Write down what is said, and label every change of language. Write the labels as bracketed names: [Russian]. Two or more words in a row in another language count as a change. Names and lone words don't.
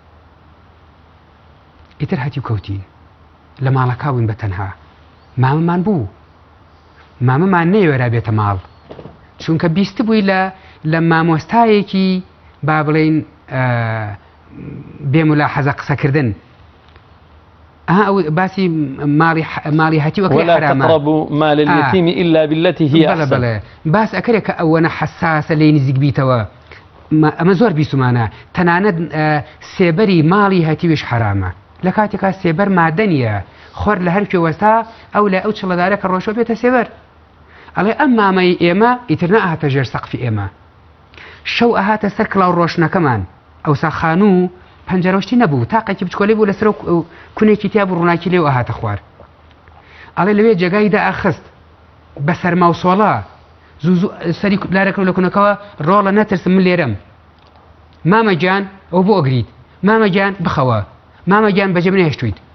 [Central Kurdish] ئیتر هەتی و کەوتین لە ماڵەکە بووین بە تەنها مامەمان بوو مامەمان نەیوێرا بێتە ماڵ چونکە بیست بووی لە مامۆستایەکی با بڵێن بێمولاحەزە قسەکردن باسی ماڵی هەتیوەکەی [Arabic] ولا تقربوا مال اليتيم إلا بالتي هي أحسن [Central Kurdish] باس ئەکرێت کە ئەوەنە حساسە لێ نزیک بیتەوە ئەمە زۆر بیستمانە تەنانەت سێبەری ماڵی هەتیویش حرامە لە کاتێکا سێبەر مادەنیە خۆر لە هەر پێوەستا ئەو لە ئەو چڵەدارە کە ڕۆژۆ بێتە سێبەر ئەڵێ ئەم مامەی ئێمە ئیتر نەهاتە ژێر سەقفی ئێمە شەو ئەهاتە سەر کڵاو ڕۆشنەکەمان ئەوسا خانوو پەنجەرەشتی نەبوو تاقێکی بچکۆلەی بوو لەسەر کونێکی تیا بوو ڕووناکی لێو ئەهاتە خوار ئەڵێ لەوێ جێگایدا ئەخست بە سەرماوسۆڵە سەری لارەکە لە کونەکەەوە ڕۆڵە نەترسم من لێرەم مامەگیان ئەو بۆ ئەگریت مامەگیان بخەوە مامەگیان بەجێ نەهێشتویت